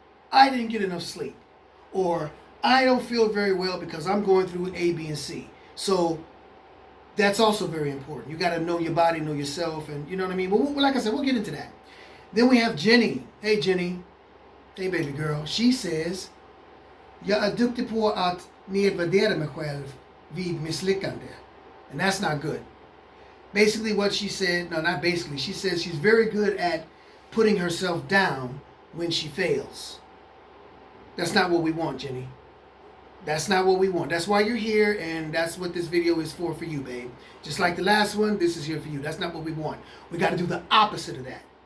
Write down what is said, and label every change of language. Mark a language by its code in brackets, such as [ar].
[en] I didn't get enough sleep. Or I don't feel very well because I'm going through A, B, and C. So that's also very important. You got to know your body, know yourself, and you know what I mean? But like I said, we'll get into that. Then we have Jenny. Hey, Jenny. Hey, baby girl. She says, [sv] jag är duktig på att nedvärdera mig själv vid misslyckande. [en] And that's not good. Basically what she said, no, not basically, she says she's very good at putting herself down when she fails. That's not what we want, Jenny. That's not what we want. That's why you're here, and that's what this video is for you, babe. Just like the last one, this is here for you. That's not what we want. We got to do the opposite of that.